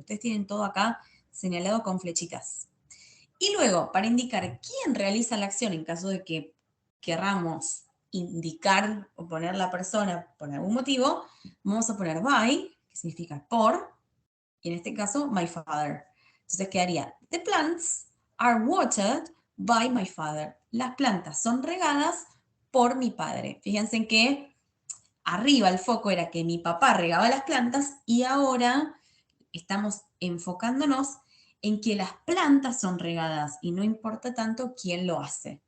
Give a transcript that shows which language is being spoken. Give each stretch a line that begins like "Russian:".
Spanish: Ustedes tienen todo acá señalado con flechitas. Y luego, para indicar quién realiza la acción en caso de que querramos indicar o poner la persona por algún motivo, vamos a poner by, que significa por, y en este caso,
English: my father.
Spanish: Entonces quedaría,
English: the plants are watered by my father.
Spanish: Las plantas son regadas por mi padre. Fíjense que arriba el foco era que mi papá regaba las plantas y ahora estamos enfocándonos en que las plantas son regadas y no importa tanto quién lo hace.